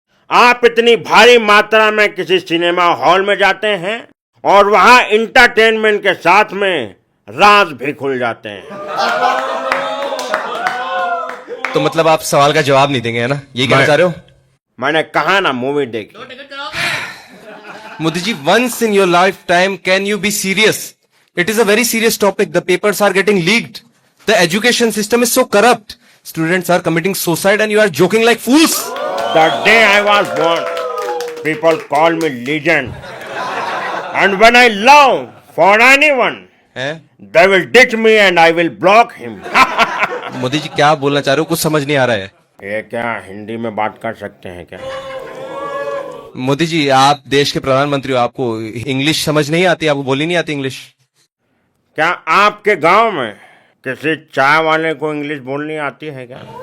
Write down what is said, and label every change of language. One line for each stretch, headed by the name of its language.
Hindi: आप इतनी भारी मात्रा में किसी सिनेमा हॉल में जाते हैं और वहां इंटरटेनमेंट के साथ में राज भी खुल जाते हैं। तो मतलब आप सवाल का जवाब नहीं देंगे, है ना? ये कहना चाह रहे हो? मैंने कहा ना, मूवी देखी।
English: Modi ji, once in your lifetime can you be serious? It is a very serious topic. The papers are getting leaked. The education system is so corrupt. Students are committing suicide and you are joking like fools. The day I was born, people call me legend. And when I love for anyone,
Hindi: है?
English: they will ditch me and I will block him.
Hindi: Modi ji क्या बोलना चाह रहे हो? कुछ समझ नहीं आ रहा है। ये क्या हिंदी में बात कर सकते हैं क्या? मोदी जी, आप देश के प्रधानमंत्री हो, आपको इंग्लिश समझ नहीं आती? आपको बोली नहीं आती इंग्लिश? क्या आपके गांव में किसी चाय वाले को इंग्लिश बोलनी आती है क्या?